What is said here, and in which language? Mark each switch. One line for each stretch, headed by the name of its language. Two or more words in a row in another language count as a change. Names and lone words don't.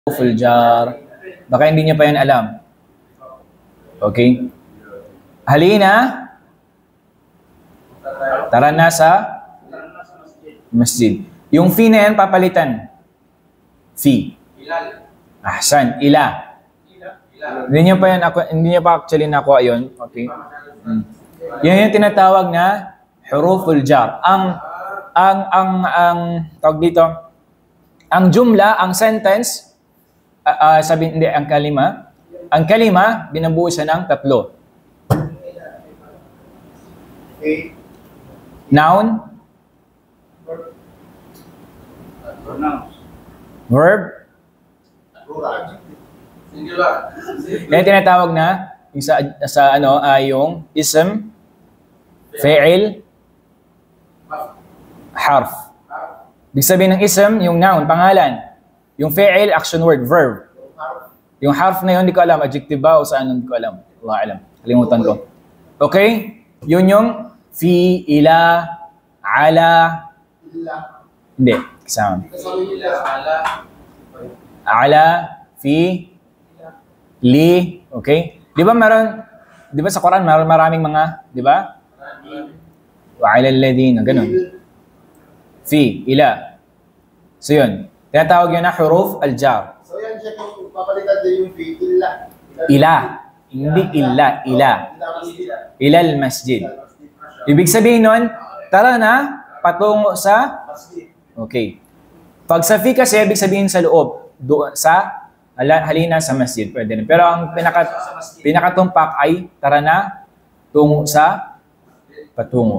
Arabic: حروف الجر.
Filipino: Baka hindi niyo pa yan alam. Okay? Halina. Tara na sa masjid. Yung fi na yan, papalitan.
Arabic: في. أحسن. إلى.
Filipino: Hindi niyo pa yan, hindi niyo pa actually nakuha yun. Okay?
Arabic: Yan yung tinatawag na حروف الجر.
Filipino: Tawag dito, ang jumla, ang sentence, hindi, ang kalima, binabuo siya ng tatlo.
English: Noun, verb,
Filipino: yan tinatawag na yung yung
Arabic: اسم، فعل، حرف.
Filipino: Ibig sabihin ng ism, yung noun, pangalan. Yung fi'il,
English: action word, verb.
Filipino: Yung harf na yun, hindi ko alam, adjective ba o saan, hindi ko alam.
Arabic: الله أعلم.
Filipino: Kalimutan ko. Okay? Yun yung
Arabic: في، إلى، على.
Filipino: Hindi. Kasama.
Arabic: على، في، ل.
Filipino: Okay? Di ba sa Quran, maraming mga, di ba?
Arabic: وعلى الذين,
Filipino: ganun.
Arabic: في، إلى.
Filipino: So yun. Tinatawag yun na
Arabic: حروف الجر.
Filipino: So yan siya kung papalitan din yung
Arabic: في، إلا. إلى. Hindi إلا، إلى. إلى المسجد.
Filipino: Ibig sabihin nun, tara na, patungo sa okay. Pag sa fi kasi, ibig sabihin sa loob. Doon sa halina sa masjid. Pwede rin. Pero ang pinakatumpak ay tara na, tungo sa patungo.